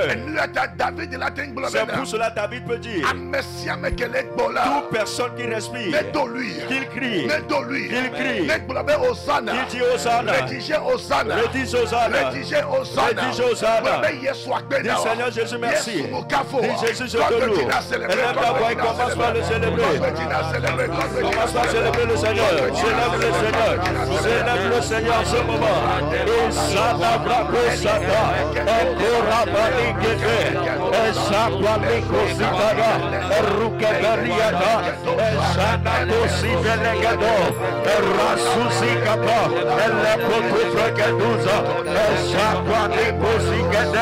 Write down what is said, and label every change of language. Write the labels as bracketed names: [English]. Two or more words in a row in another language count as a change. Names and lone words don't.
[French] C'est pour cela David peut dire: toute personne qui respire, qu'il crie, qu'il crie, qu'il dit Hosanna, redis Hosanna, redis Hosanna. Dis Seigneur Jésus merci. Dis Jésus je te loue. Élève ta voix et commence par le célébrer. Commence par célébrer le Seigneur. Célèbre le Seigneur. Célèbre le Seigneur en ce moment. Et Sada Brako Sada. Et Korabali Gede. Et Sapamiko Zikada. Et Rukabariada. Et Sada Kosi Velegado. Et Rasusi Kapa. Et Lekotu Fregaduza. Et Sapamiko Zikada.